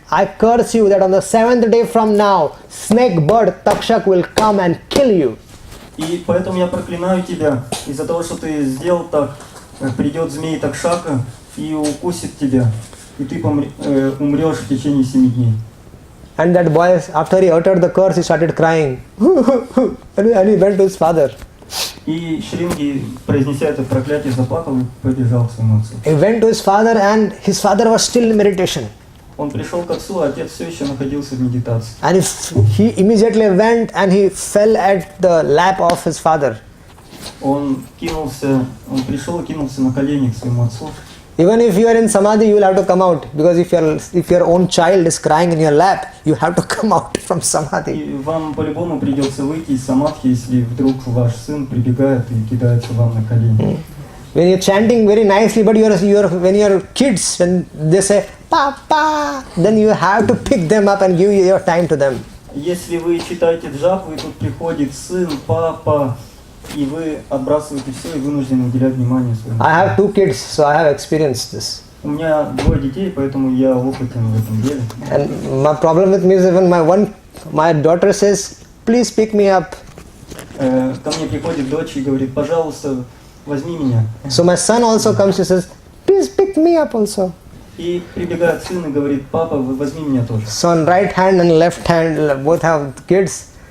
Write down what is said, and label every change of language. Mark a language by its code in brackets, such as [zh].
[en] I curse you that on the 7th day from now, snake bird Takshak will come and kill you. [ru] И поэтому я проклинаю тебя из-за того, что ты сделал так. Придет змей Такшака и укусит тебя, и ты умрешь в течение 7 дней. [en] And that boy, after he uttered the curse, he started crying. And he went to his father. [ru] И Шринги, произнеся это проклятие, заплакал и побежал к своему отцу. [en] He went to his father and his father was still in meditation. [ru] Он пришел к отцу, а отец все еще находился в медитации. [en] And he immediately went and he fell at the lap of his father. [ru] Он пришел и кинулся на колени к своему отцу. [en] Even if you are in samadhi, you will have to come out, because if your own child is crying in your lap, you have to come out from samadhi. [ru] И вам по-любому придется выйти из самадхи, если вдруг ваш сын прибегает и кидается вам на колени. [en] When you're chanting very nicely, but when you're kids, when they say Papa, then you have to pick them up and give your time to them. [ru] Если вы читаете джапу, и тут приходит сын, папа, и вы отбрасываете все и вынуждены уделять внимание своему. [en] I have 2 kids, so I have experienced this. [ru] У меня 2 детей, поэтому я опытен в этом деле. [en] And my problem with me is even my daughter says, please pick me up. [ru] Ко мне приходит дочь и говорит, пожалуйста, возьми меня. [en] So my son also comes and says, please pick me up also. [ru] И прибегает сын и говорит, папа, возьми меня тоже. [en] So on right hand and left hand, both have kids.